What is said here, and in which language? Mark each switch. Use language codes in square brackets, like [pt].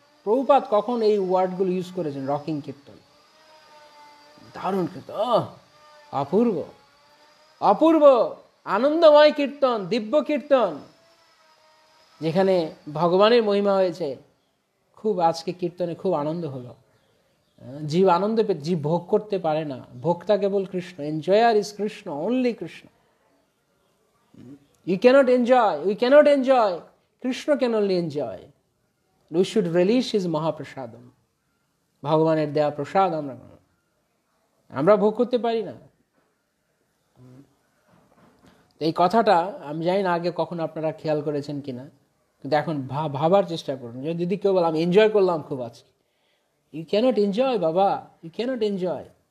[bn] প্রভুপাদ কখন এই ওয়ার্ডগুলো ইউজ করেছেন? রকিং কীর্তন, দারুণ কীর্তন, অপূর্ব অপূর্ব আনন্দময় কীর্তন, দিব্য কীর্তন, যেখানে ভগবানের মহিমা হয়েছে। খুব আজকে কীর্তনে খুব আনন্দ হলো, জীব আনন্দ পেয়ে, জীব ভোগ করতে পারে না, ভোক্তা কেবল Krishna. [en] Enjoyer is Krishna, only Krishna. You cannot enjoy, we cannot enjoy, Krishna can only enjoy. We should relish his Mahaprasadam. [bn] ভগবানের দেয়া প্রসাদ আমরা ভোগ করতে পারি না। এই কথাটা আমি জানি না আগে কখন আপনারা খেয়াল করেছেন কিনা, কিন্তু এখন ভাবার চেষ্টা করুন। যদি কেউ বলে আমি এনজয় করলাম খুব আজকে, [en] You cannot enjoy বাবা, you cannot enjoy.